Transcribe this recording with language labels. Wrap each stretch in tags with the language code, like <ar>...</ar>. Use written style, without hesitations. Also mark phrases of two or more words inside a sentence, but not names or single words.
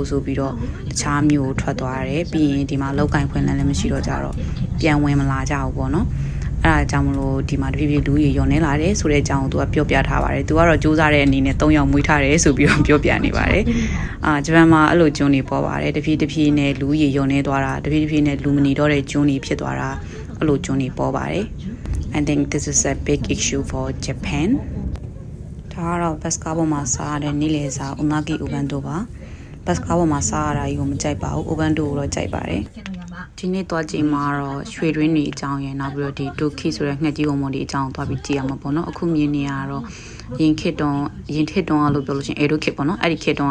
<my>ဆိုပြီးတော့တခြားမျိုးထွက်သွားတယ်ပြီးရင်ဒီမှာလောက်ကိုင်းခွင်လန်းလည်းမရှိတော့ကြတော့ပြန်ဝင်မလာကြဘူးပေါ့နော်အဲ့ဒါကြောင့်မလို့ဒီမှာတဖြည်းဖြည်းလူကြီးရုံနေလာတယ်ဆိုတဲ့အကြောင်းကိုသူကပြောပြထားပါတယ်သူကတော့စူးစမ်းတဲ့အနေနဲ့3ယောက်မွေးထားတယ်ဆိုပြီးတော့ပြောပြနေပါတယ်ဂျပန်မှာအဲ့လိုကျွန်းတွေပေါ်ပါတယ်တဖြည်းဖြည်းနဲ့လူကြီးရုံနေသွားတာတဖြည်းဖြည်းနဲ့လူမနေတော့တဲ့ကျွန်းတွေဖြစ်သွားတာအဲ့လိုကျွန်းတွေပေါ်ပါတယ်</my> <en>I think this is a big issue for Japan.</en> <my>ဒါကတော့ဘတ်စကားပေါ်မှာစားရတဲ့နေ့လည်စာဥနာဂီဥကန်တိုပါဘတ်စကားပေါ်မှာစားရတာကြီးကိုမကြိုက်ပါဘူးဥကန်တိုကိုတော့ကြိုက်ပါတယ်ဒီနေ့သွားကြည့်မှာတော့ရွှေတွင်းတွေအကြောင်းရယ် နောက်ပြီးတော့ဒီတိုခိဆိုတဲ့ငှက်ကြီးဝန်မွန်ဒီအကြောင်းသွားပြီးကြည့်ရမှာပေါ့နော်အခုမြင်နေရတော့ရင်ခေတ်တုန်းကလို့ပြောလို့ရှိရင်အေဒိုခေတ်ပေါ့နော်အဲ့ဒီခေတ်တုန်းက</my>